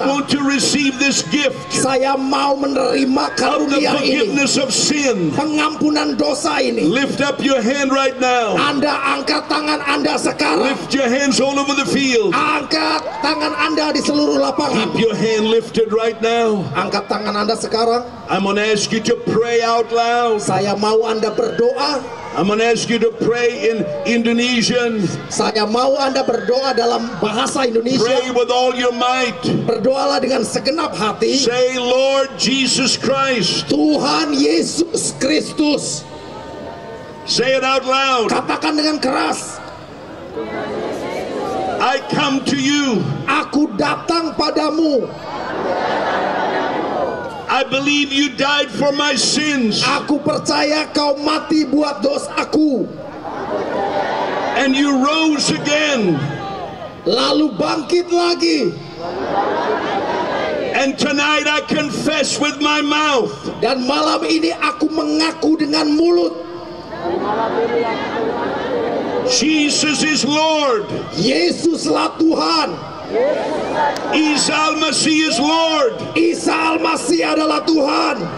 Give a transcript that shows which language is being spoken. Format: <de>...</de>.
<en>want to receive this gift</en> <id>saya mau menerima</id> <en>of the</en> <id>karunia ini.</id> <en>forgiveness of sin?</en> <id>Pengampunan dosa ini.</id> <en>Lift up your hand right now.</en> <id>Anda angkat tangan Anda sekarang.</id> <en>Lift your hands all over the field.</en> <id>Angkat tangan Anda di seluruh lapangan.</id> <en>Keep your hand lifted right now.</en> <id>Angkat tangan Anda sekarang.</id> <en>I'm going to ask you to pray out loud.</en> <id>Saya mau Anda berdoa.</id> <en>I'm going to ask you to pray in Indonesian.</en> <id>Saya mau Anda berdoa dalam bahasa</id> <en>Pray</en> <id>Indonesia.</id> <en>with all your might.</en> <id>Berdoalah dengan segenap hati.</id> <en>Say, Lord Jesus Christ.</en> <id>Tuhan Yesus Kristus.</id> <en>Say it out loud.</en> <id>Katakan dengan keras.</id> <en>I come to you.</en> <id>Aku datang padamu.</id> <en>I believe you died for my sins.</en> <id>Aku percaya kau mati buat dosaku.</id> <en>And you rose again.</en> <id>Lalu bangkit lagi.</id> <en>And tonight I confess with my mouth</en> <id>Dan malam ini aku mengaku dengan mulut.</id> <en>Jesus is Lord.</en> <id>Yesuslah Tuhan.</id> <en>Isa al-Masih is Lord.</en> <id>Isa Al-Masih adalah Tuhan.</id>